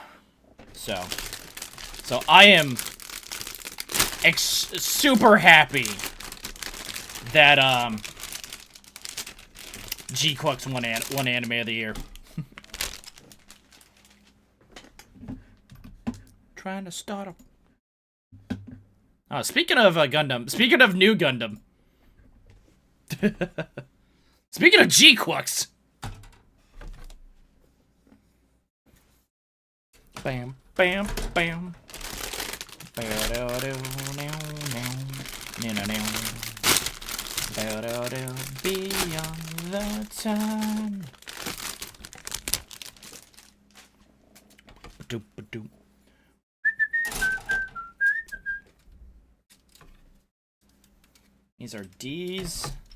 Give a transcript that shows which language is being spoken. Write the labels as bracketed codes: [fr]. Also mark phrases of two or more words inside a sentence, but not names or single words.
[en] So I am super happy that GQucks won Anime of the Year. Trying to start a... Oh, speaking of Gundam, speaking of new Gundam. Speaking of GQucks. Bam, bam, bam. Beyond the time. Doop-a-doop. These are D's.